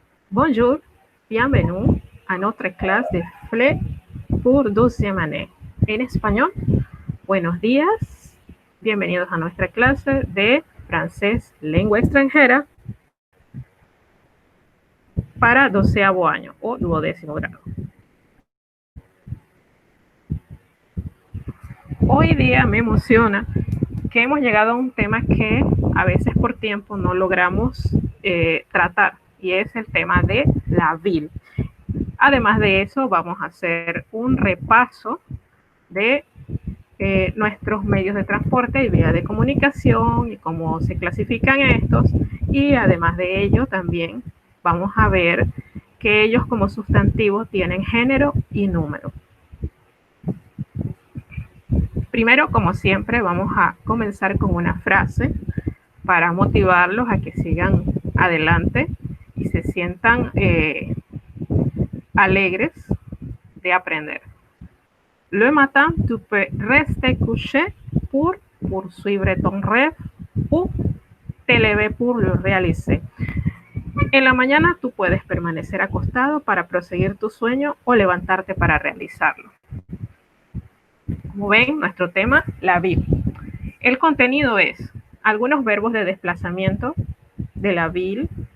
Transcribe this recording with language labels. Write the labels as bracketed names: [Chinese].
[French] Bonjour, bienvenue à notre clase de FLE pour 12e année. [Spanish] En español, buenos días, bienvenidos a nuestra clase de francés, lengua extranjera para 12º año o 12º grado. Hoy día me emociona que hemos llegado a un tema que a veces por tiempo no logramos tratar, y es el tema de la ville. Además de eso, vamos a hacer un repaso de nuestros medios de transporte y vías de comunicación y cómo se clasifican estos, y además de ello también vamos a ver que ellos como sustantivos tienen género y número. Primero, como siempre, vamos a comenzar con una frase para motivarlos a que sigan adelante y se sientan alegres de aprender. [French] Le matin, tu peux rester couché pour poursuivre ton rêve ou te lever pour le réaliser. [Spanish] En la mañana tú puedes permanecer acostado para proseguir tu sueño o levantarte para realizarlo. Como ven, nuestro tema, la ville. El contenido es algunos verbos de desplazamiento de la ville.